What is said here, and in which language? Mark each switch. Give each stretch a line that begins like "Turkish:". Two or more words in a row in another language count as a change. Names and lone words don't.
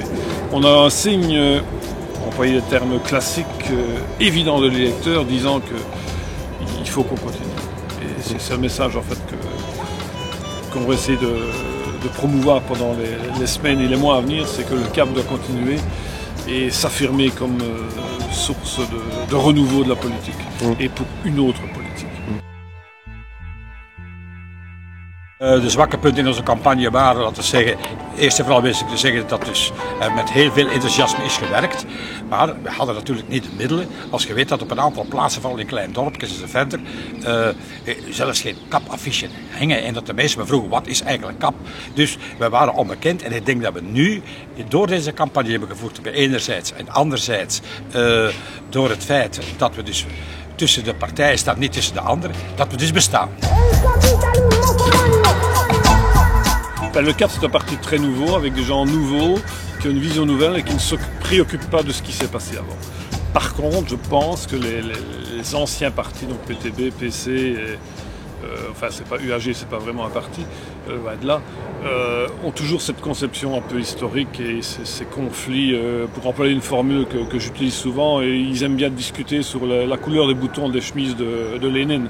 French: On a un signe, employer des termes classiques, évident de l'électeur, disant qu'il faut qu'on continue. Et c'est un message en fait qu'on va essayer de promouvoir pendant les semaines et les mois à venir, c'est que le CAP doit continuer et s'affirmer comme source de renouveau de la politique et pour une autre politique.
Dutch: De zwakke punten in onze campagne waren, laten we zeggen, eerst en vooral wist ik te zeggen dat dus met heel veel enthousiasme is gewerkt. Maar we hadden natuurlijk niet de middelen. Als je weet dat op een aantal plaatsen, vooral in kleine dorpjes en verder, zelfs geen CAP-affiche hingen. En dat de mensen me vroegen, wat is eigenlijk CAP? Dus we waren onbekend en ik denk dat we nu, door deze campagne hebben gevoerd, enerzijds en anderzijds door het feit dat we dus tussen de partijen staan, niet tussen de anderen, dat we dus bestaan.
French: Le CAP c'est un parti très nouveau, avec des gens nouveaux, qui ont une vision nouvelle et qui ne se préoccupent pas de ce qui s'est passé avant. Par contre, je pense que les anciens partis, donc PTB, PC, enfin c'est pas UAG, c'est pas vraiment un parti, va être là, ont toujours cette conception un peu historique et ces conflits, pour employer une formule que j'utilise souvent, et ils aiment bien discuter sur la couleur des boutons des chemises de Lénine.